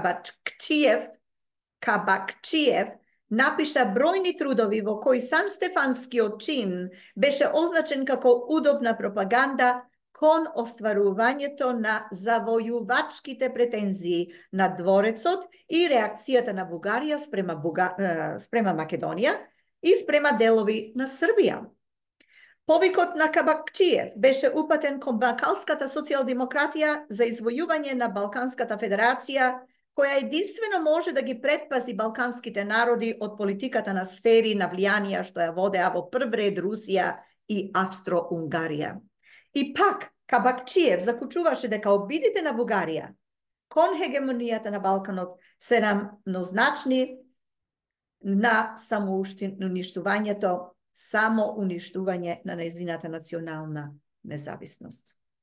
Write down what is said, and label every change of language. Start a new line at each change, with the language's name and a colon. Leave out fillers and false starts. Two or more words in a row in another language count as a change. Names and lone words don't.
Macedonian: Кабакчиев напиша бројни трудови во кои Санстефанскиот чин беше означен како удобна пропаганда кон остварувањето на завојувачките претензии на дворецот и реакцијата на Бугарија спрема Македонија и спрема делови на Србија. Повикот на Кабакчиев беше упатен кон балканската социјалдемократија за извојување на Балканската федерација
Serbian: koja jedinstveno može da
Macedonian: ги предпази балканските народи од политиката на сфери на влијанија што ја водеа во прв ред Русија и Австро-Унгарија. И пак, Кабакчиев закучуваше дека обидите на Бугарија кон хегемонијата на Балканот се равнозначни на самоуништувањето, самоуништување на нејзината национална независност.